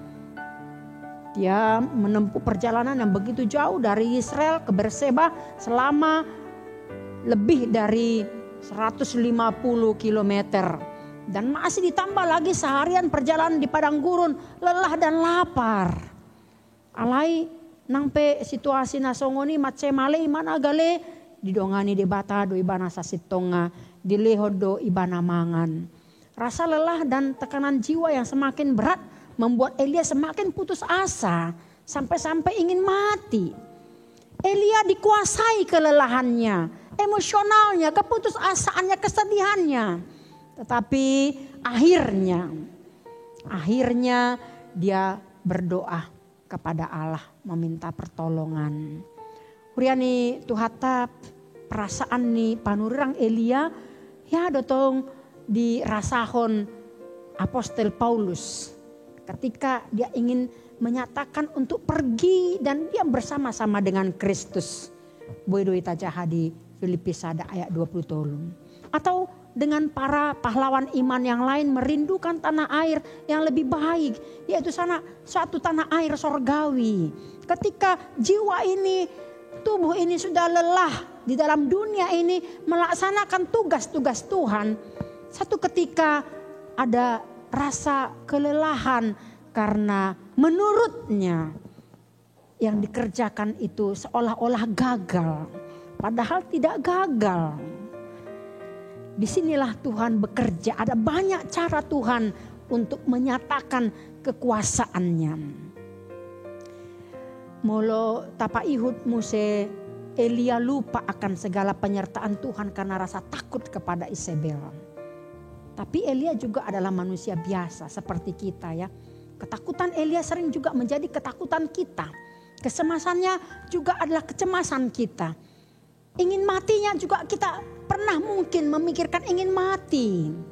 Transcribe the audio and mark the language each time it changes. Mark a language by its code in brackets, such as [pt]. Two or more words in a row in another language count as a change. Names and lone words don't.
[id] Dia menempuh perjalanan yang begitu jauh dari Israel ke Berseba selama lebih dari 150 kilometer. Dan masih ditambah lagi seharian perjalanan di padang gurun, lelah dan lapar. [bbc] Alai nangpe situasi nasongoni macemale imana gale didongani debata do ibana sasitonga dilehodo ibana mangan. [id] Rasa lelah dan tekanan jiwa yang semakin berat membuat Elia semakin putus asa sampai-sampai ingin mati. Elia dikuasai kelelahannya, emosionalnya, keputusasaannya, kesedihannya. Tetapi akhirnya dia berdoa kepada Allah, meminta pertolongan. [bbc] Uriani tuhata perasaan ni panurirang Elia ya dotong dirasahon Apostel Paulus [id] ketika dia ingin menyatakan untuk pergi dan dia bersama-sama dengan Kristus. [bbc] Boy ita jaha di Filipi sada ayat 20 tolong. [id] Atau dengan para pahlawan iman yang lain merindukan tanah air yang lebih baik, yaitu suatu tanah air sorgawi. Ketika jiwa ini, tubuh ini sudah lelah di dalam dunia ini melaksanakan tugas-tugas Tuhan, satu ketika ada rasa kelelahan karena menurutnya yang dikerjakan itu seolah-olah gagal, padahal tidak gagal. Disinilah Tuhan bekerja. Ada banyak cara Tuhan untuk menyatakan kekuasaannya. [bbc] Molo tapa ihud muse [id] Elia lupa akan segala penyertaan Tuhan karena rasa takut kepada Isabel. Tapi Elia juga adalah manusia biasa seperti kita ya. Ketakutan Elia sering juga menjadi ketakutan kita. Kecemasannya juga adalah kecemasan kita. Ingin matinya juga kita pernah mungkin memikirkan ingin mati.